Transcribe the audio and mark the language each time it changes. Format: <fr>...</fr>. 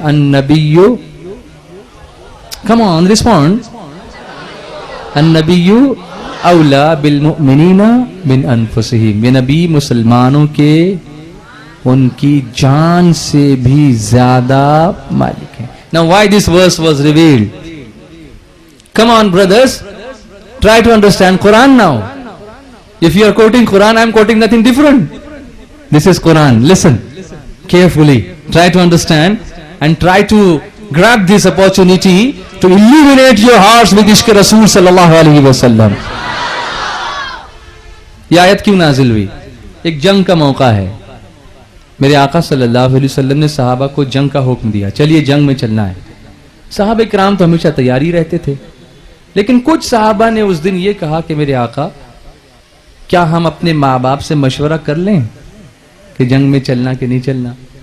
<ur>Un-Nabi,</ur> <en>come on respond,</en> <ar>النبی اولا بالمؤمنین من انفسہم,</ar> <ur>یہ نبی مسلمانوں کے ان کی جان سے بھی زیادہ مالک ہے.</ur> <en>Now why this verse was revealed? Come on brothers, try to understand Quran now. If you are quoting Quran, I am quoting nothing different. This is Quran. Listen carefully. Try to understand and try to grab this opportunity to illuminate your hearts with Ishq Rasool sallallahu alaihi wasallam.</en> <ur>یہ آیت کیوں نازل ہوئی؟ ایک جنگ کا موقع ہے. میرے آقا صلی اللہ علیہ وسلم نے صحابہ کو جنگ کا حکم دیا, چلیے جنگ میں چلنا ہے. صحابہ کرام تو ہمیشہ تیاری رہتے تھے, لیکن کچھ صحابہ نے اس دن یہ کہا کہ میرے آقا کیا ہم اپنے ماں باپ سے مشورہ کر لیں کہ جنگ میں چلنا کہ نہیں چلنا.</ur>